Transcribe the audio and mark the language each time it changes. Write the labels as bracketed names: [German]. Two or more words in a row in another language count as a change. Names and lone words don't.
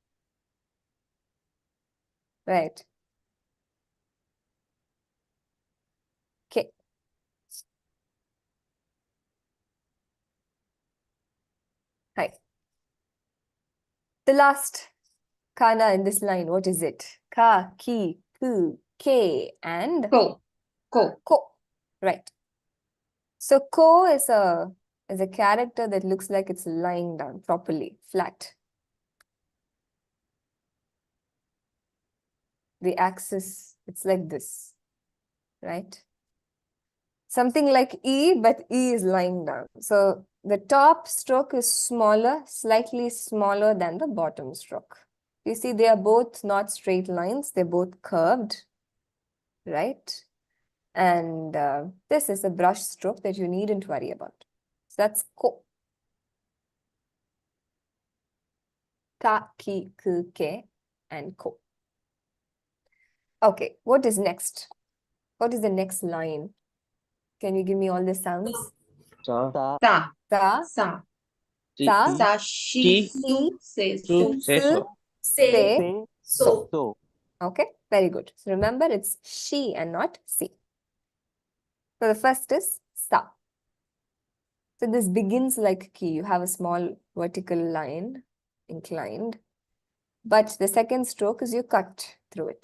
[English] Right. Okay. Hi. The last kana in this line, what is it? [Japanese] Ka, ki, ku, K and Ko. ko. [English] Right. So ko is a character that looks like it's lying down properly, flat. The axis, it's like this, right? Something like E, but E is lying down. So the top stroke is smaller, slightly smaller than the bottom stroke. You see, they are both not straight lines, they're both curved, right? And this is a brush stroke that you needn't worry about. So that's ko. [Japanese] Ka, ki, ku, ke, [English] and ko. Okay, what is next? What is the next line? Can you give me all the sounds? [Japanese] Sa. Sa. Sa, Sa. sa, Sa. Shi. Su. Se. Su. su, Se. se, So. So. [English] Okay, very good. So remember, it's she and not si. So the first is sa. So this begins like ki. You have a small vertical line, inclined. But the second stroke is you cut through it.